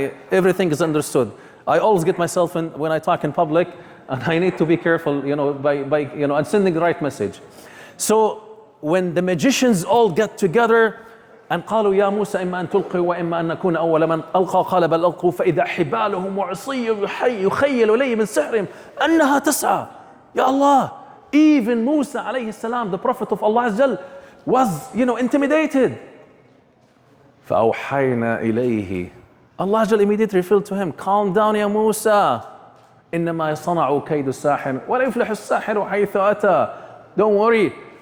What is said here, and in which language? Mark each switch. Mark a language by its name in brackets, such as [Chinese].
[English] Everything is understood. I always get myself in when I talk in public, and I need to be careful, by and sending the right message. So when the magicians all get together and [Arabic] قالوا يا موسى إما أن تلقي وإما أن نكون أول من ألقى قال بل ألقوا فإذا حبالهم وعصيهم يخيل إليه من سحرهم أنها تسعى. [English] Ya Allah, even Musa alayhi salam, the Prophet of Allah Azza wa Jal, was intimidated. [Arabic] فأوحينا إليه. [English] Allah Azza wa Jal immediately revealed to him, calm down ya Musa, [Arabic] إنما يصنع كيد الساحر ولا يفلح الساحر حيث أتى. [English] Don't worry.